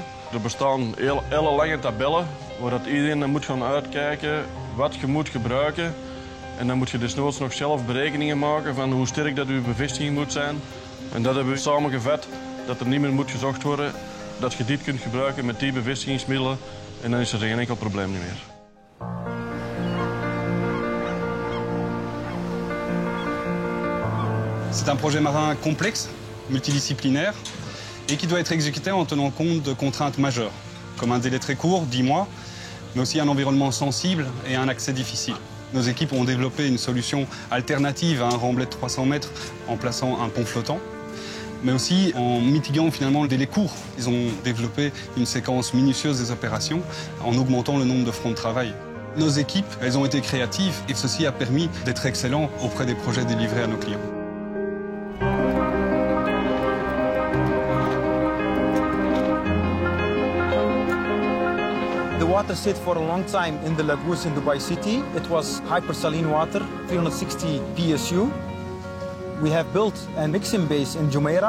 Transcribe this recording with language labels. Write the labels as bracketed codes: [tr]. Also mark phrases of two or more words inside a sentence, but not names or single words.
[nl] Er bestaan hele lange tabellen waar dat iedereen moet gaan uitkijken wat je moet gebruiken. En dan moet je desnoods nog zelf berekeningen maken van hoe sterk dat je bevestiging moet zijn. En dat hebben we samengevat, dat er niet meer moet gezocht worden, dat je dit kunt gebruiken met die bevestigingsmiddelen en dan is er geen enkel probleem meer. [fr] C'est un projet marin complexe, multidisciplinaire, et qui doit être exécuté en tenant compte de contraintes majeures, comme un délai très court, 10 mois, mais aussi un environnement sensible et un accès difficile. Nos équipes ont développé une solution alternative à un remblai de 300 mètres en plaçant un pont flottant, mais aussi en mitiguant finalement le délai court. Ils ont développé une séquence minutieuse des opérations en augmentant le nombre de fronts de travail. Nos équipes, elles ont été créatives et ceci a permis d'être excellents auprès des projets délivrés à nos clients. [en] The water stayed for a long time in the lagoons in Dubai City. It was hypersaline water, 360 PSU. We have built a mixing base in Jumeirah.